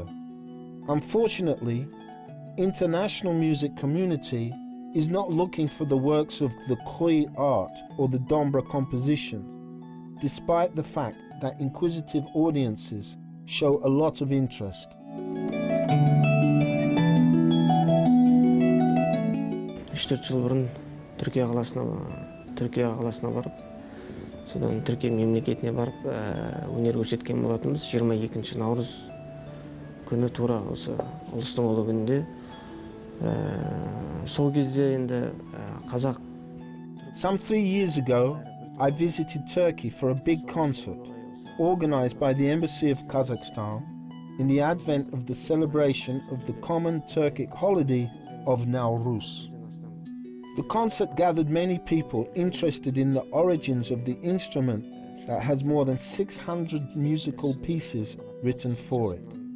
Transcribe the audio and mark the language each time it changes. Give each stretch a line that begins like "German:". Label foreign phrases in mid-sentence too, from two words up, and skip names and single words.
English: Unfortunately, international music community is not looking for the works of the Kyui art or the Dombra compositions, despite the fact that inquisitive audiences show a lot of interest.
Kazakh: Үш-төрт жыл бұрын Түркия қаласына барып, содан Түркия мемлекетіне барып өнер көрсеткен болатынбыз. 22 наурыз күні тура осы ұлыстың ұлы күнінде. Сол кезде енді қазақ.
English: Some 3 years ago, I visited Turkey for a big concert organized by the Embassy of Kazakhstan in the advent of the celebration of the common Turkic holiday of Nowruz. The concert gathered many people interested in the origins of the instrument that has more than 600 musical pieces written for it.